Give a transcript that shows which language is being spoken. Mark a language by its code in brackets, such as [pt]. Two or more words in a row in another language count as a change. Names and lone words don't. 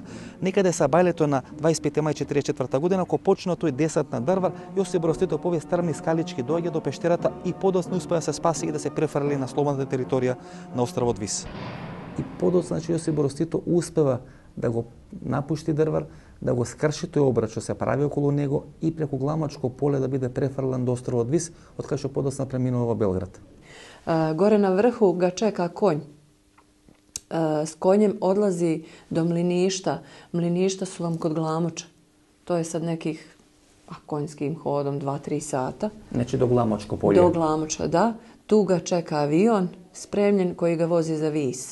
[mk] Некаде са бајлето на 25 мај 44 година, кога почна тој десант на Дрвар, Јосип Брз Тито по овие стрмни скалички доаѓа до пештерата и подоцна успеа да се спаси и да се префрли на слободната територија на островот Вис. И подоцна, значи, Јосип Брз Тито успева да го напушти Дрвар, да го скрши тој обрат што се прави околу него и преку Гламачко поле да биде префрлен до островот Вис, од кај што подоцна преминува во Белград. [bs] Gore na vrhu ga čeka konj. S konjem odlazi do Mliništa. Mliništa su vam kod Glamoča. To je sad nekih konjskim hodom 2-3 sata. [mk] Znači do Glamočko polje? [bs] Do Glamoča, da. Tu ga čeka avion spremljen koji ga vozi za Vis.